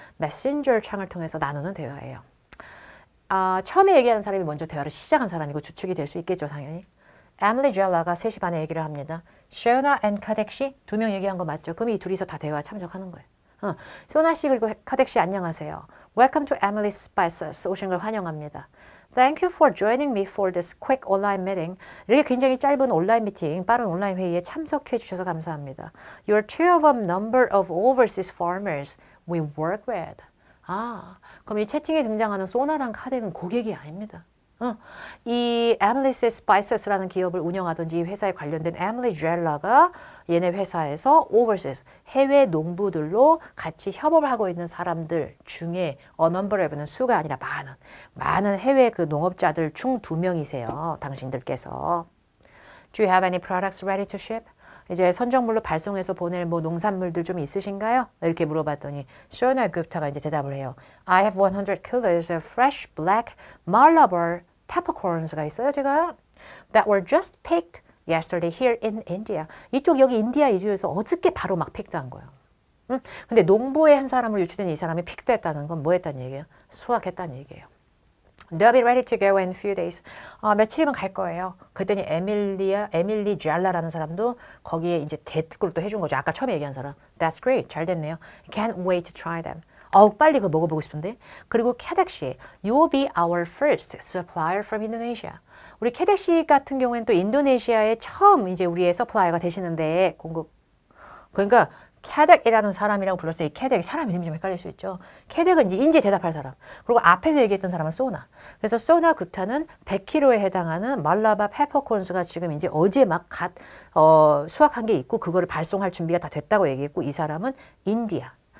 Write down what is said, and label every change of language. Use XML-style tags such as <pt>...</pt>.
<ko>메신저 창을 통해서 나누는 대화예요. 처음에 얘기하는 사람이 먼저 대화를 시작한 사람이고 주축이 될 수 있겠죠, 당연히. 에밀리 젤라가 3시 반에 얘기를 합니다. 쇼나 앤 카덱 씨, 두 명 얘기한 거 맞죠? 그럼 이 둘이서 다 대화에 참석하는 거예요. 쇼나 씨 그리고 카덱 씨 안녕하세요.</ko> <en>Welcome to Emily's Spices.</en> <ko>오신 걸 환영합니다.</ko> <en>Thank you for joining me for this quick online meeting.</en> <ko>이렇게 굉장히 짧은 온라인 미팅, 빠른 온라인 회의에 참석해 주셔서 감사합니다.</ko> <en>You're two of a number of overseas farmers we work with.</en> <ko>그럼 이 채팅에 등장하는 소나랑 카덱은 고객이 아닙니다. 이 Emily's Spices라는 기업을 운영하던 이 회사에 관련된 에밀리 젤라가 얘네 회사에서 overseas, 해외 농부들로 같이 협업을 하고 있는 사람들 중에 a number of는 수가 아니라 많은 해외 그 농업자들 중 2명이세요. 당신들께서.</ko> <en>Do you have any products ready to ship?</en> <ko>이제 선정물로 발송해서 보낼 뭐 농산물들 좀 있으신가요? 이렇게 물어봤더니 쇼나 굽타가 이제 대답을 해요.</ko> <en>I have 100 kilos of fresh black Malabar peppercorns</en> <ko>가 있어요, 제가.</ko> <en>That were just picked yesterday here in India.</en> <ko>이쪽 여기 인디아 이주에서 어저께 바로 막 픽드한 거예요. 근데 농부의 한 사람으로 유추된 이 사람이 픽드했다는 건 뭐 했다는 얘기예요? 수확했다는 얘기예요.</ko> <en>They'll be ready to go in a few days.</en> <ko>며칠이면 갈 거예요. 그랬더니 에밀리 젤라라는 사람도 거기에 이제 대꾸를 또 해준 거죠. 아까 처음에 얘기한 사람.</ko> <en>That's great.</en> <ko>잘 됐네요.</ko> <en>Can't wait to try them.</en> <ko>빨리 그거 먹어보고 싶은데. 그리고 캐덱 씨,</ko> <en>you will be our first supplier from Indonesia.</en> <ko>우리 캐덱 씨 같은 경우에는 또 인도네시아에 처음 이제 우리의 서플라이어가 되시는데 공급. 그러니까 캐덱이라는 사람이라고 불렀어요. 이 캐덱이 사람 이름이 좀 헷갈릴 수 있죠. 캐덱은 이제 인지에 대답할 사람. 그리고 앞에서 얘기했던 사람은 소나. 그래서 소나 구타는 100kg에 해당하는 말라바 페퍼콘스가 지금 이제 어제 막 수확한 게 있고 그거를 발송할 준비가 다 됐다고 얘기했고 이 사람은 인디아.</ko>